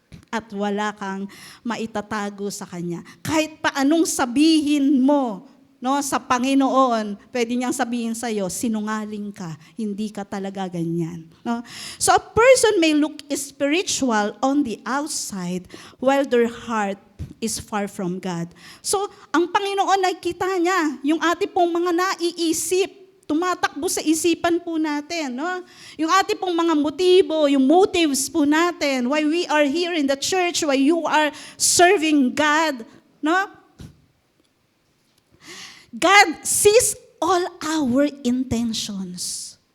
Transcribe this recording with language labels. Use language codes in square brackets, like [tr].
[tl] At wala kang maitatago sa Kanya. Kahit pa anong sabihin mo, sa Panginoon, pwede niyang sabihin sa'yo, sinungaling ka, hindi ka talaga ganyan. [en] So a person may look spiritual on the outside while their heart is far from God. [tl] So ang Panginoon nakita niya, yung ating pong mga naiisip, tumatakbo sa isipan po natin. Yung ating pong mga motibo, yung motives po natin, [en] why we are here in the church, why you are serving God, God sees all our intentions.